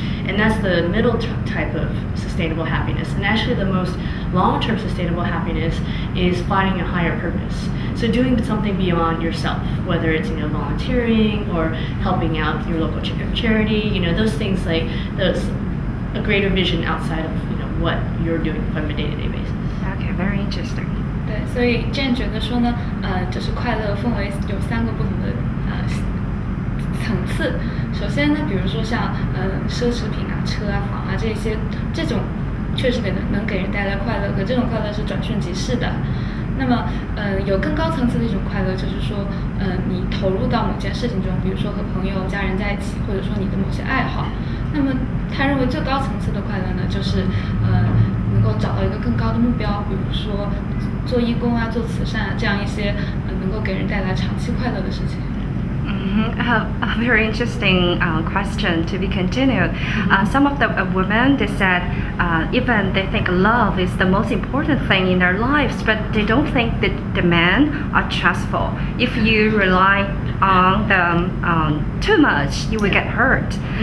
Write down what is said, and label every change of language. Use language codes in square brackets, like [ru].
[en] And that's the middle type of sustainable happiness. And actually the most long-term sustainable happiness is finding a higher purpose. So doing something beyond yourself, whether it's volunteering or helping out your local charity, those things like those a greater vision outside of what you're doing from a day-to-day basis. Okay, very interesting. [zh] 对，所以 Jenn 觉得说呢，就是快乐分为有3个不同的层次。首先呢，比如说像奢侈品啊、车啊、房啊这种，确实能给人带来快乐，可这种快乐是转瞬即逝的。那么有更高层次的一种快乐，就是说你投入到某件事情中，比如说和朋友、家人在一起，或者说你的某些爱好。那么他认为最高层次的快乐呢，就是能够找到一个更高的目标，比如说做义工啊、做慈善啊，这样一些能够给人带来长期快乐的事情。 [en] A very interesting question to be continued. Some of the women, they said even they think love is the most important thing in their lives, but they don't think that the men are trustful. If you rely on them too much, you will get hurt.